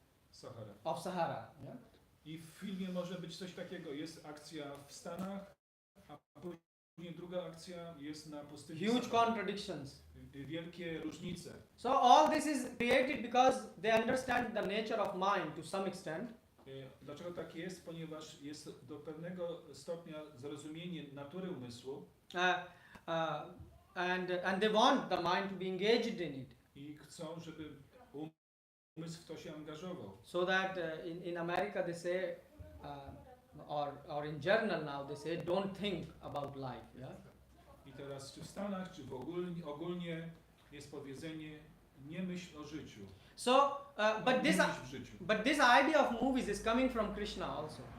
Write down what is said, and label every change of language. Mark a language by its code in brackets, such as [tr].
[en] Sahara. Sahara. Yeah? [pl] I w filmie może być coś takiego. Jest akcja w Stanach, a później druga akcja jest na pustyni [en] Huge Sahara. contradictions. [pl] Wielkie różnice. [en] So all this is created because they understand the nature of mind to some extent. [pl] Dlaczego tak jest? Ponieważ jest do stopnia zrozumienie natury umysłu [en] And they want the mind to be engaged in it. [pl] i chcą, żeby umysł w to się angażował. [en] So that in America they say, or in journal now they say, don't think about life. Yeah? [pl] I teraz czy w Stanach, czy ogólnie jest powiedzenie nie myśl o życiu. [en] So, [pl] Nie myśl w życiu. [en] but this idea of movies is coming from Krishna also.